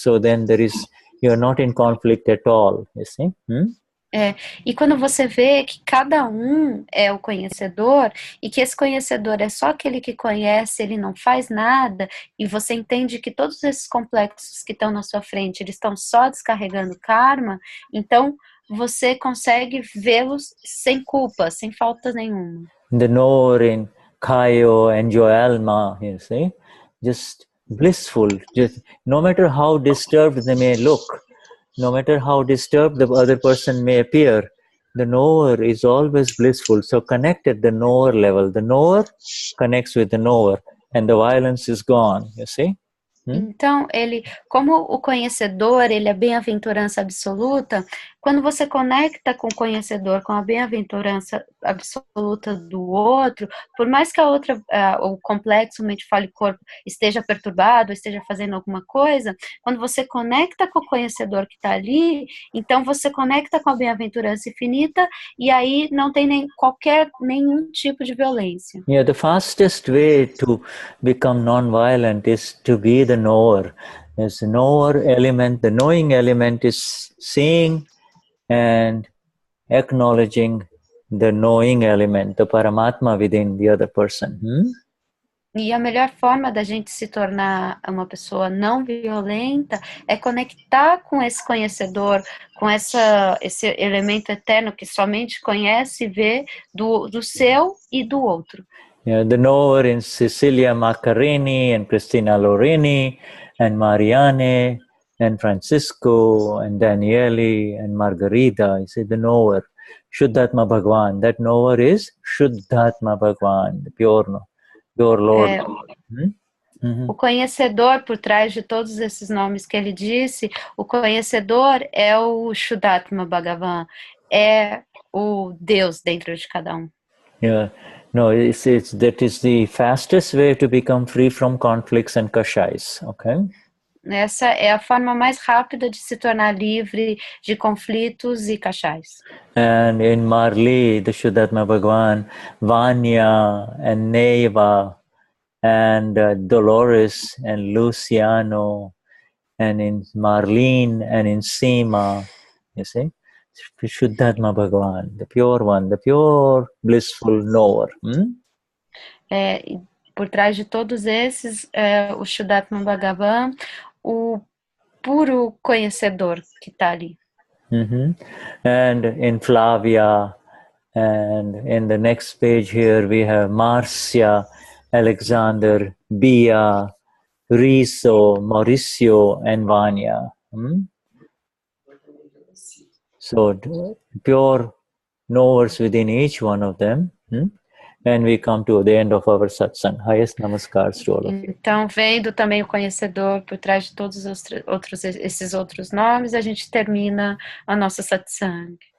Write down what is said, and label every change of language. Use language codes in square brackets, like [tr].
[en] So then you're not in conflict at all, you see. [pt] E quando você vê que cada um é o conhecedor e que esse conhecedor é só aquele que conhece, ele não faz nada, e você entende que todos esses complexos que estão na sua frente, eles estão só descarregando karma, então você consegue vê-los sem culpa, sem falta nenhuma. [en] The knower in Caio and Joelma, you see, just blissful, just no matter how disturbed they may look, no matter how disturbed the other person may appear, the knower is always blissful. So connect at the knower level. The knower connects with the knower, and the violence is gone, you see. [pt] Então, como o conhecedor, ele é bem-aventurança absoluta, quando você conecta com o conhecedor, com a bem-aventurança absoluta do outro, por mais que o complexo mente-fala-corpo esteja perturbado, esteja fazendo alguma coisa, quando você conecta com o conhecedor que está ali, então você conecta com a bem-aventurança infinita, e aí não tem nenhum tipo de violência. [en] Yeah, the fastest way to become non-violent is to be the knower. There's the knower element. The knowing element is seeing and acknowledging the knowing element, the Paramatma within the other person. [pt] E a melhor forma da gente se tornar uma pessoa não violenta é conectar com esse conhecedor, com esse elemento eterno que somente conhece e vê do seu e do outro. [en] Yeah, the knower in Cecilia Maccarini and Cristina Lorini and Marianne and Francisco and Danielle and Margarita. You see, the knower, Shuddhatma Bhagwan. That knower is Shuddhatma Bhagwan, the pure Lord. [pt] O conhecedor, por trás de todos esses nomes que ele disse, o conhecedor é o Shuddhatma Bhagavan, é o Deus dentro de cada um. [en] Yeah. No, that is the fastest way to become free from conflicts and kashais, okay? [pt] Essa é a forma mais rápida de se tornar livre de conflitos e kashais. [en] And in Marli, the Shuddhatma Bhagwan, Vanya and Neva and Dolores and Luciano, and in Marlene and in Seema, you see? Vishuddhatma Bhagwan, the pure one, the pure blissful knower. [pt] Por trás de todos esses, o Shuddhatma Bhagavan, o puro conhecedor que está ali. [en] And in Flavia, and in the next page here we have Marcia, Alexander, Bia, Riso, Mauricio, and Vanya. So pure knowers within each one of them. And we come to the end of our satsang. Highest namaskars to all of you. [pt] Então, vendo também o conhecedor por trás de todos esses outros nomes, a gente termina a nossa satsang.